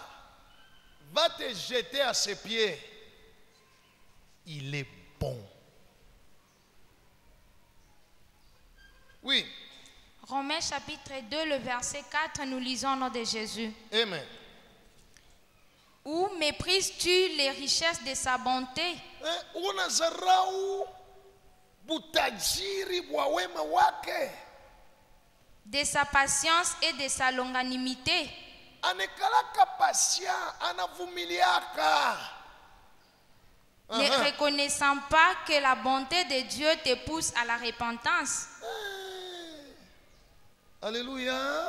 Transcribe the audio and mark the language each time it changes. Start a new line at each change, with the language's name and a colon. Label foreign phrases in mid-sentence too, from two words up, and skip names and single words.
French: Va te jeter à ses pieds. Il est bon. Oui. Romains chapitre 2, le verset 4, nous lisons au nom de Jésus. Amen. Où méprises-tu les richesses de sa bonté?
Swahili: Unazarau butajiri bwa wema wake.
French: De sa patience et de sa longanimité.
Swahili: Anekalaka patient, anavumiliaka.
French: Ne reconnaissant pas que la bonté de Dieu te pousse à la repentance. Alléluia.